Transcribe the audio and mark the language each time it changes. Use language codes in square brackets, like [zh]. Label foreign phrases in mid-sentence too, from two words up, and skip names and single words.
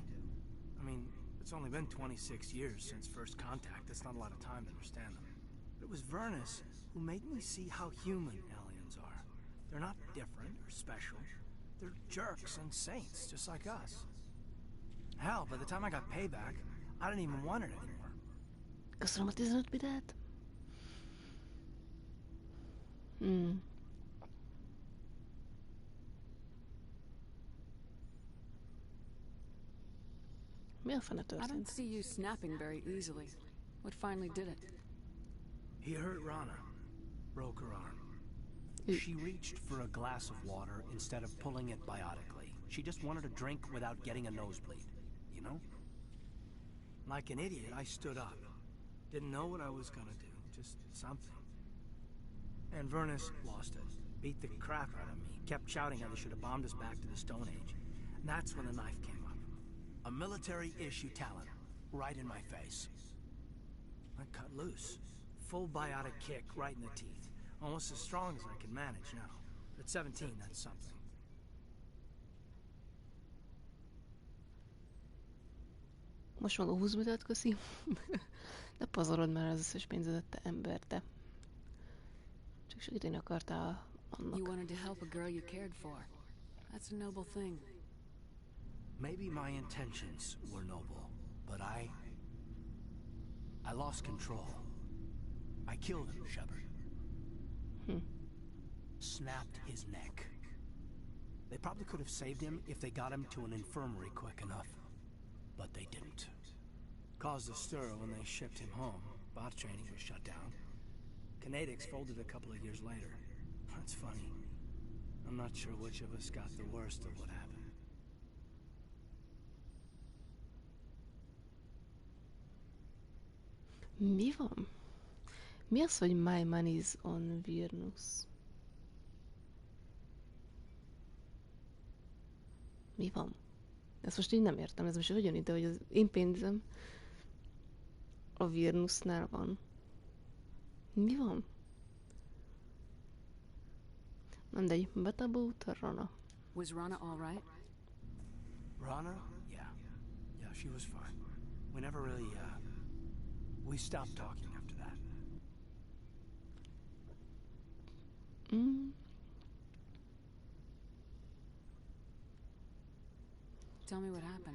[en] I mean, it's only been 26 years since first contact. That's not a lot of time to understand them. But it was Vernus who made me see how human aliens are. They're not different or special. They're jerks and saints, just like us. Hell, by the time I got payback, I didn't even want it anymore. [hu] Köszönöm a 15 bitát. Mi a fene [en] I [hu] történt? [en] don't see you snapping very easily. What finally did it? He hurt Rana. Broke her arm. She reached for a glass of water instead of pulling it biotically. She just wanted a drink without getting a nosebleed, you know? Like an idiot, I stood up. Didn't know what I was gonna do, just something. And Vernus lost it. Beat the crap out of me. Kept shouting how they should have bombed us back to the Stone Age. And that's when the knife came up. A military-issue talent, right in my face. I cut loose. Full biotic kick right in the teeth. Almost as strong as I can manage now. At 17, that's something. [hu] Most maga 20 bitát, köszi. De pazarod már az összes pénzedet, te ember, te. Csak segíteni akartál annak. [en] You wanted to help a girl you cared for. That's a noble thing. Maybe my intentions were noble, but I lost control. I killed him, Shepard. Snapped his neck. They probably could have saved him if they got him to an infirmary quick enough. But they didn't. Caused a stir when they shipped him home. Bot training was shut down. Kinetics folded a couple of years later. That's funny. I'm not sure which of us got the worst of what happened. [hu] Mi van? Mi az, hogy [en] my money's on Vernus? [hu] Mi van? Ezt most így nem értem, ez most hogyan ide, hogy az én pénzem a Vernusnál van. Mi van? Mindegy, [en] but about Rana. Was Rana all right? Rana? Yeah. Yeah, she was fine. We never really, we stopped talking after that. Tell me what happened.